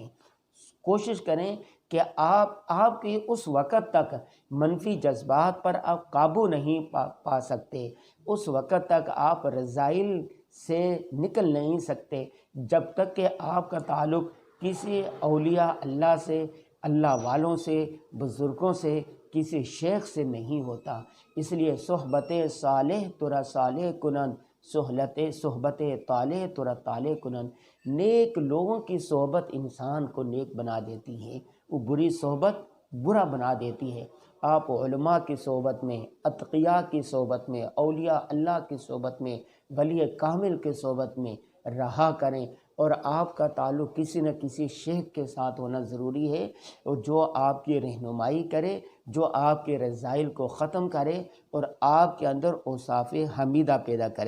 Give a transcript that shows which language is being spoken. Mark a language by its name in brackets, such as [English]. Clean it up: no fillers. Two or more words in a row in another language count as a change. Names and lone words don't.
[Urdu] کوشش کریں کہ آپ کی اس وقت تک منفی جذبات پر آپ قابو نہیں پا سکتے، اس وقت تک آپ رذائل سے نکل نہیں سکتے جب تک کہ آپ کا تعلق کسی اولیاء اللہ سے، اللہ والوں سے، بزرگوں سے، کسی شیخ سے نہیں ہوتا۔ اس لیے [Persian] صحبت صالح ترا صالح کنن، صحبت طالح ترا طالح کنن۔ [Urdu] نیک لوگوں کی صحبت انسان کو نیک بنا دیتی ہے، وہ بری صحبت برا بنا دیتی ہے۔ آپ علماء کی صحبت میں، اتقیاء کی صحبت میں، اولیاء اللہ کی صحبت میں، ولی کامل کی صحبت میں رہا کریں، اور آپ کا تعلق کسی نہ کسی شیخ کے ساتھ ہونا ضروری ہے، اور جو آپ کی رہنمائی کرے، جو آپ کے رذائل کو ختم کرے اور آپ کے اندر اوصاف حمیدہ پیدا کرے۔